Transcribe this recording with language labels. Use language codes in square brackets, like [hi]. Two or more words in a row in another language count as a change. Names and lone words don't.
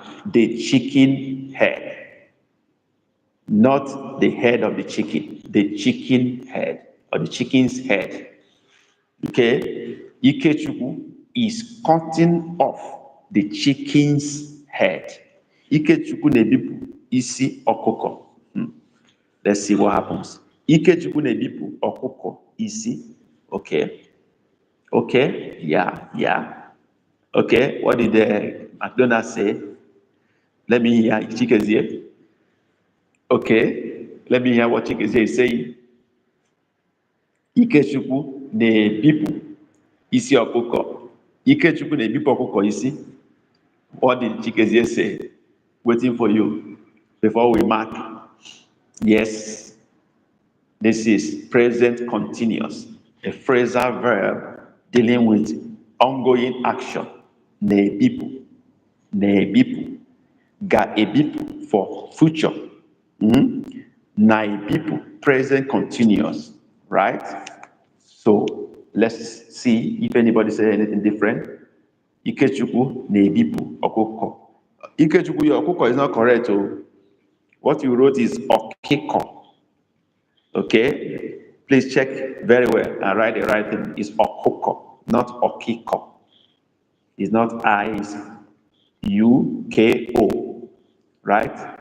[en] The chicken head. Not the head of the chicken. The chicken head or the chicken's head. Okay? Ikechukwu is cutting off the chicken's head. [ig] Ikechukwu na-ebipụ isi ọkụkọ. [en] Let's see what happens. [ig] Ikechukwu na-ebipụ ọkụkọ isi. [en] Okay. Yeah. Okay, what did McDonald say? Let me hear Chikezie. Okay, let me hear what Chikezie is saying. [ig] Ikechukwu na-ebipụ isi ọkụkọ. Ikechukwu na-ebipụ ọkụkọ isi. [en] What did Chikezie say? Waiting for you before we mark. Yes, this is present continuous, a phrasal verb dealing with ongoing action. [ig] Na-ebipụ, ga-ebipụ [en] for future. [ig] Na-ebipụ, [en] present continuous, right? So let's see if anybody said anything different. [ig] Ikechukwu na-ebipụ ọkụkọ. [en] Ikechukwu, your ọkụkọ is not correct. What you wrote is ọkịkọ. Okay? Please check very well and write the right thing. It's ọkụkọ, not ọkịkọ. It's not I, it's U-K-O, right?